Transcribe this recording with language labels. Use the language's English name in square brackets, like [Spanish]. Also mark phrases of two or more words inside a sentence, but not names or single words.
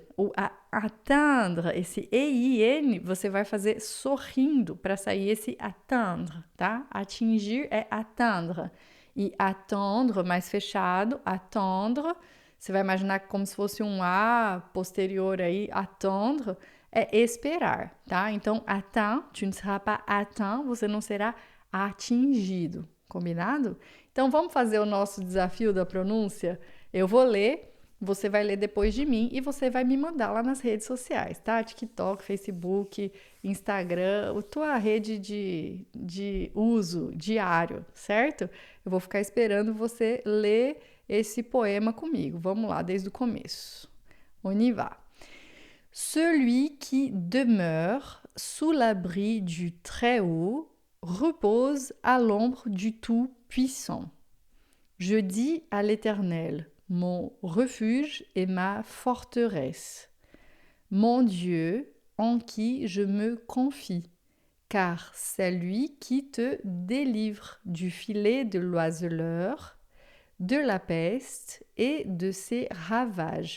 [Portuguese] O atteindre, esse EIN, você vai fazer sorrindo para sair esse atteindre, tá? Atingir é atteindre. E attendre, mais fechado, attendre, você vai imaginar como se fosse um A posterior aí, attendre, é esperar, tá? Então, [French] atteint, tu ne seras pas atteint, [Portuguese] você não será atingido, combinado? Então, vamos fazer o nosso desafio da pronúncia? Eu vou ler, você vai ler depois de mim e você vai me mandar lá nas redes sociais, tá? TikTok, Facebook, Instagram, a tua rede de uso diário, certo? Eu vou ficar esperando você ler esse poema comigo. Vamos lá, desde o começo. [French] On y va. Celui qui demeure sous l'abri du Très-Haut, repose à l'ombre du Tout-Puissant. Je dis à l'Éternel, mon refuge et ma forteresse, mon Dieu en qui je me confie, car c'est lui qui te délivre du filet de l'oiseleur, de la peste et de ses ravages.